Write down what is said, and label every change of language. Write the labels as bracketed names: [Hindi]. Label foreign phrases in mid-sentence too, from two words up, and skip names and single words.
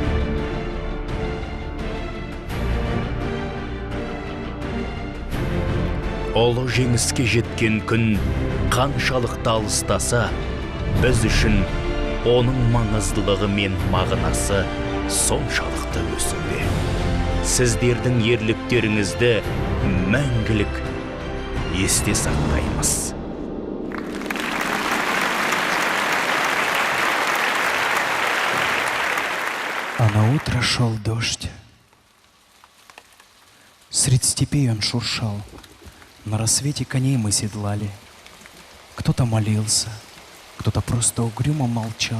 [Kazakh] Ұлы жеңіске жеткен күн қаншалықты алыстаса, біз үшін оның маңыздылығы мен мағынасы соншалықты өсуде. Сіздердің ерліктеріңізді мәңгілік есте сақтаймыз. [Russian] А на утро шел дождь. Средь степей он шуршал. На рассвете коней мы седлали. Кто-то молился, кто-то просто угрюмо молчал.